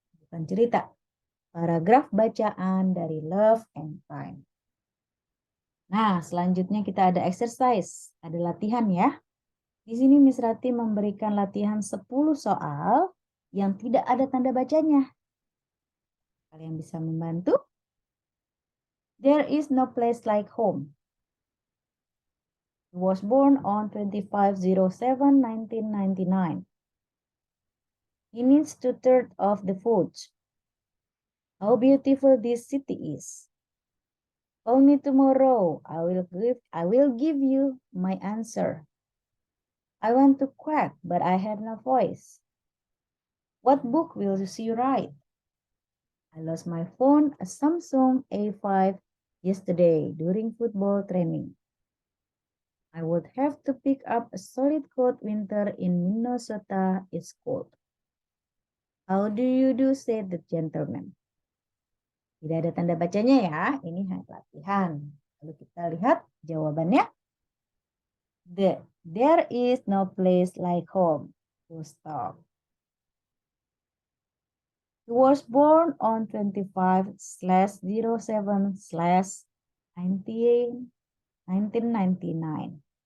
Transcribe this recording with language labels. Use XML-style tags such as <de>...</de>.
<id>Bukan cerita, paragraf bacaan dari Love and Time. Nah, selanjutnya kita ada exercise, ada latihan ya. Di sini Miss Rati memberikan latihan 10 soal yang tidak ada tanda bacanya. Kalian bisa membantu?</id> <en>There is no place like home. He was born on 25/07/1999. He needs 2/3 of the food. How beautiful this city is. Call me tomorrow. I will give you my answer. I want to quack, but I have no voice. What book will she write? I lost my phone, a Samsung A5, yesterday during football training. I would have to pick up a solid coat. Winter in Minnesota is cold. How do you do, said the gentleman.</en> <id>Tidak ada tanda bacanya ya, ini latihan. Lalu kita lihat jawabannya.</id> <en>There is no place like home. Full stop. He was born on 25/07/1999.</en>